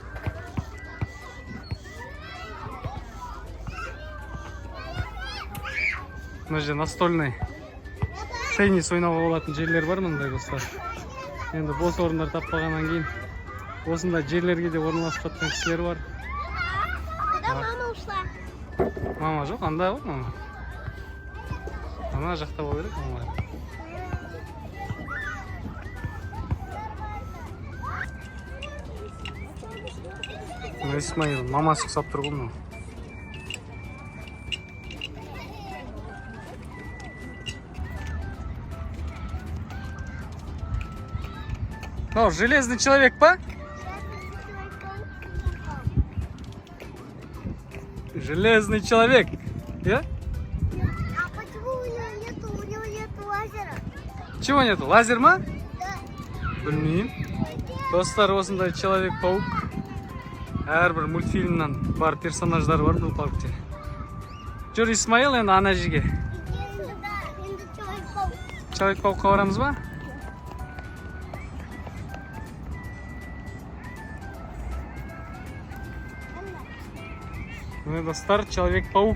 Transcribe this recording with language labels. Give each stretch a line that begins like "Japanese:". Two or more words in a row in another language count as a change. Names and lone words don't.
Kazakh: Мына жерде
Russian: настольный теннис
Kazakh: ойнауға болатын жерлер бар мындай достар. Енді бос орындар таппағаннан кейін осындай жерлерге де орналасып жатқан кісілер бар.
Russian: Куда мама ушла?
Kazakh: Мама жоқ, анда ғой мама. Ана жақта болу керек мама. Исмаил мамасы ұқсап тұр ғой мынау.
Russian: Ну, железный человек, па? Железный человек. Я? А почему у него нет лазера? Чего нету?
Kazakh: Лазер ма?
Russian: Да.
Kazakh: Білмеймін. Достар, осындай Человек-паук. Әрбір мультфильмнан бар персонаждар бар бұл паркте. Жүр Исмаил, енді ана жерге. Енді Человек-паук. Человек-паукқа барамыз ба? Міне достар, Человек-паук.